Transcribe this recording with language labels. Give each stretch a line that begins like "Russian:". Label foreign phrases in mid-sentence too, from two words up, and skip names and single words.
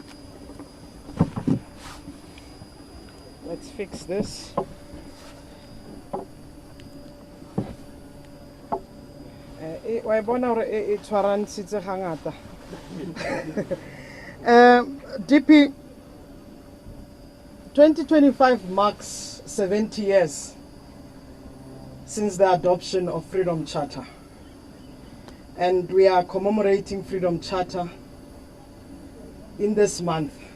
English: Let's fix this.
Southern Sotho: Wa e bona hore e tshwarantshitse gangata.
English: DP, 2025 marks 70 years since the adoption of Freedom Charter. And we are commemorating Freedom Charter in this month.